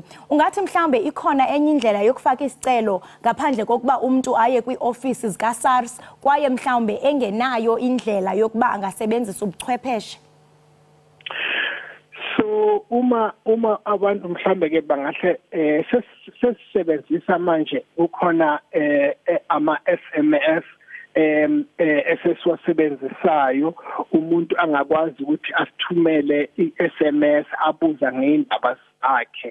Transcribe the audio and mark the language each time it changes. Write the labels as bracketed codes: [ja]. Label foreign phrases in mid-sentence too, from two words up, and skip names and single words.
[xh] Ungathi mhlambe ikhona enye indlela yokufaka isicelo ngaphandle kokuba umuntu aye kwi-offices ka-SARS kwaye mhlawumbe engenayo indlela yokuba angasebenzisa ubuchwepheshe? [zu] So uma abantu mhlambe ke bangahle sesisebenzisa manje ukhona ama-SMS esesiwasebenzisayo umuntu angakwazi ukuthi asithumele i-SMS abuza ngeindaba zakhe.